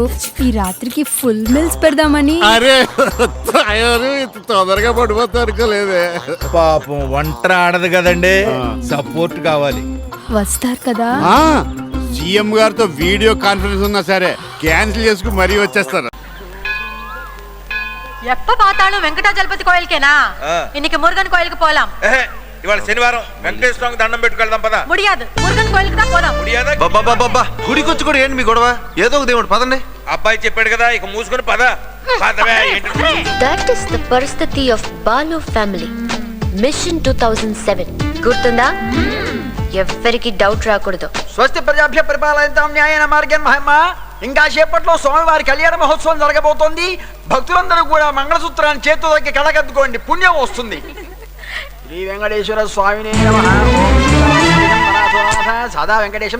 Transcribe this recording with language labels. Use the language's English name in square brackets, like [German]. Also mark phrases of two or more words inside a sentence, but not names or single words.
[Telugu] ఈ రాత్రికి [English] full meals [Telugu] పెడదామని. అరే ఇంత తొందరగా పడిపోతా అనుకోలేదే. పాపం వంట ఆడదు కదండి, సపోర్ట్ కావాలి. వస్తారు కదా? సీఎం గారితో [English] video conference [Telugu] ఉన్నా సరే క్యాన్సిల్ చేసుకుని మరీ వచ్చేస్తారు. [Tamil] எப்ப பார்த்தாலும் வெங்கடாஜலபதி கோயிலுக்கேனா? இன்னைக்கு முருகன் கோயிலுக்கு போலாம். [Telugu] ఇవాళ శనివారం వెంకటేశ్వర దండం పెట్టుకెళ్దాం పద. [Tamil] முடியாது, [Telugu] మురుగన్ కోయిలుకి పోదాం. ముడియాదా? గుడికి వచ్చి కూడా ఏంటి మీ గొడవ? ఏదో ఒక దేవుడు పదండి. అబ్బాయి చెప్పాడు కదా, ఇక మూసుకొని పద. [English] That is the పరిస్థితి of Balu family. [Telugu] మిషన్ 2007 గుర్తుందా? ఎవ్వరికి డౌట్ రాకూడదు. [Sanskrit] స్వస్తి ప్రజాభ్య పరిపాలయంతాం న్యాయేన మార్గేణ మహిమ. [Telugu] ఇంకా సేపట్లో స్వామివారి కళ్యాణ మహోత్సవం జరగబోతోంది. భక్తులందరూ కూడా మంగళసూత్రాన్ని చేతితో దగ్గర కళకద్దుకోండి, పుణ్యం వస్తుంది. [Sanskrit] శ్రీ వెంకటేశ్వర స్వామినే నమః. సదా వెంకటేశం